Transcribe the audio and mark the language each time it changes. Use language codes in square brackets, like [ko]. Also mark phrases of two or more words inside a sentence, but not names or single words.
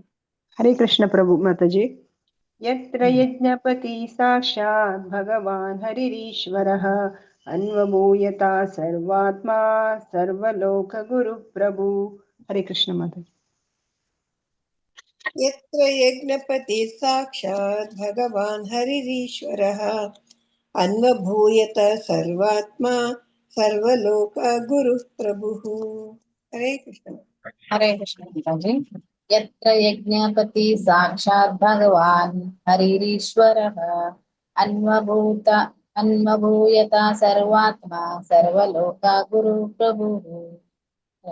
[kn] ಹರೇ ಕೃಷ್ಣ ಪ್ರಭು ಮಾತಾಜಿ. [sa] ಯತ್ರ ಯಜ್ಞಪತಿ ಸಾಕ್ಷಾತ್ ಭಗವಾನ್ ಹರಿರೀಶ್ವರಃ ಅನ್ವಭೂಯತ ಸರ್ವಾತ್ಮ ಸರ್ವಲೋಕ ಗುರು ಪ್ರಭು. [kn] ಹರೇ ಕೃಷ್ಣ ಮಾತಾಜಿ. [sa] यत्र यज्ञपति साक्षात् भगवान् हरिरीश्वरः अन्वभूयत सर्वात्मा सर्वलोकगुरुः प्रभुः। [hi] हरे कृष्ण। हरे कृष्ण पिताजी। यत्र यज्ञपति साक्षात् भगवान् हरिरीश्वरः अन्वभूयत सर्वात्मा सर्वलोका गुरु प्रभुः।